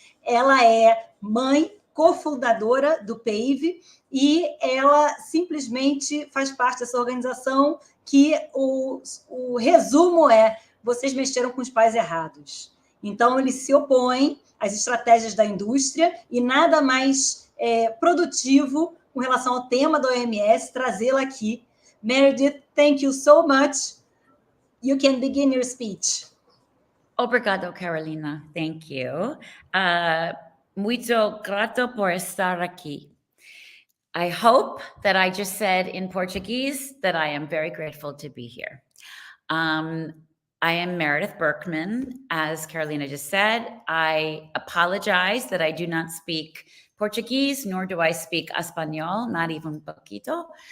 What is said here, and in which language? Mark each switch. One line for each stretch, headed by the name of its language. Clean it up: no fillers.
Portuguese: Ela é mãe, cofundadora do PAVe, e ela simplesmente faz parte dessa organização que o resumo é: vocês mexeram com os pais errados. Então, eles se opõem às estratégias da indústria e nada mais produtivo com relação ao tema da OMS trazê-la aqui.
English: Meredith, thank you so much. You can begin your speech.
Portuguese: Obrigado, Carolina.
English: Thank you.
Portuguese: Muito grato por estar aqui.
English: I hope that I just said in Portuguese that I am very grateful to be here. I am Meredith Berkman. As Carolina just said, I apologize that I do not speak Portuguese, nor do I speak Espanol, not even poquito.